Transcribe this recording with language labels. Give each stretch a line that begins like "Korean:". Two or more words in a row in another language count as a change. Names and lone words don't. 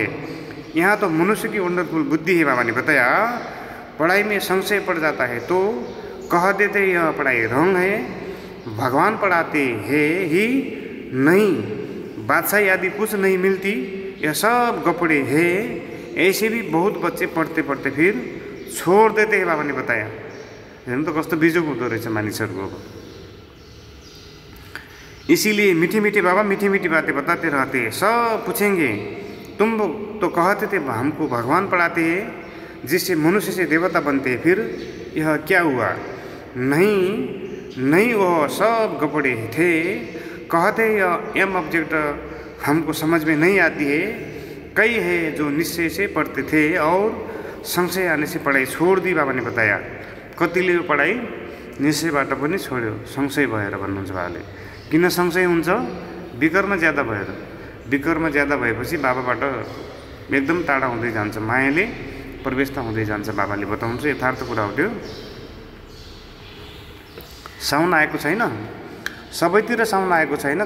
Hindi: यहाँ तो मनुष्य की वंडरफुल बुद्धि है। बाबा ने बताया, पढ़ाई में संशय पड़ जाता है तो कह देते यह पढ़ाई रंग है, भगवान पढ़ाते हैं ही नहीं, बादशाही आदि कुछ नहीं मिलती, यह सब गपड़े है। ऐसे भी बहुत बच्चे पढ़ते पढ़ते फिर छोड़ देते हैं। बाबा ने बताया,
Nepali: हेर्नु त कस्तो बिजोग हुँदो रहेछ मानिसहरूको।
Hindi: इसीलिए मीठी मीठी बाबा मीठी मीठी बातें बताते रहते हैं। सब पूछेंगे, तुम तो कहते थे हमको भगवान पढ़ाते हैं जिससे मनुष्य से देवता बनते हैं, फिर यह क्या हुआ? नहीं, वो सब गपड़े थे। कहते यह
English: aim object
Hindi: हमको समझ में नहीं आती है। कई है जो निश्चय से पढ़ते थे और संशय आने से पढ़ाई छोड़ दी। बाबा ने बताया,
Nepali: कतिले यो पढ़ाई निश्चयबाट पनि छोड्यो, संशय भएर भन्नुहुन्छ बाबाले। किन संशय हुन्छ? विकर्म ज्यादा भएर। विकर्म ज्यादा भएपछि बाबाबाट एकदम टाढा हुँदै जान्छ, मायाले प्रवेशता हुँदै जान्छ। बाबाले बताउनुहुन्छ, यथार्थ कुरा हो त्यो। साउन आएको छैन, सबैतिर साउन आएको छैन।